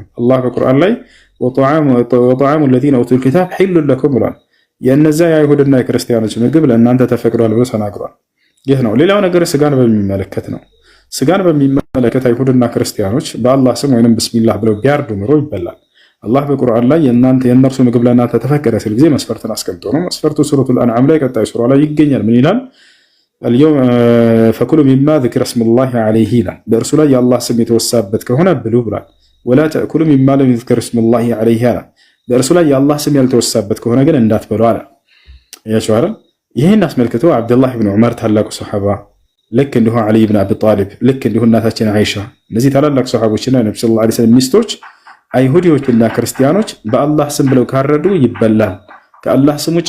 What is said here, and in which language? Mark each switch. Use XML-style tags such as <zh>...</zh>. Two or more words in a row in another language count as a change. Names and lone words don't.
<am>አላህ በቁርአን ላይ</am> <ar>وطعام الذين أوتوا الكتاب حل لكم</ar> <am>ብሏል። የእነዚያ የአይሁድና የክርስቲያኖች ምግብ ለእናንተ ተፈቅዷል ብሎ ተናግሯል። ይህ ነው። ሌላው ነገር ስጋን በሚመለከት ነው። ስጋን በሚመለከት አይሁድና ክርስቲያኖች በአላህ ስም ወይንም ብስሚላህ ብለው ቢያርዱ ምሮ ይበላል። አላህ በቁርአን ላይ የእነርሱ ምግብ ለእናንተ ተፈቀደ ሲል ጊዜ መስፈርትን አስቀምጦ ነው። መስፈርቱ ሱረቱል አንዓም ላይ ቀጣይ ሱራ ላይ ይገኛል። ምን ይላል?</am> <ar>فكلوا مما ذكر اسم الله عليه</ar> <am>ይላል። በእርሱ ላይ የአላህ ስም የተወሳበት ከሆነ ብሉ ብሏል።</am> <ar>ولا تأكلوا مما لم يذكر اسم الله عليه</ar> <am>አለ። በእርሱ ላይ የአላህ ስም ያልተወሳበት ከሆነ ግን እንዳትበሉ አለ። ያቸው አይደል? ይህን አስመልክቶ አብዱላህ ኢብኑ ዑመር ታላቁ ሱሐባ፣ ልክ እንዲሁ ዓሊ ኢብኑ አቢ ጣሊብ፣ ልክ እንዲሁ እናታችን አይሻ፣ እነዚህ ታላላቅ ሱሐቦችና ነብዩ</am> <ar>صلى الله عليه وسلم</ar> <am>ሚስቶች አይሁዲዎችና ክርስቲያኖች በአላህ ስም ብለው ካረዱ ይበላል፣ ከአላህ ስም ውጭ</am>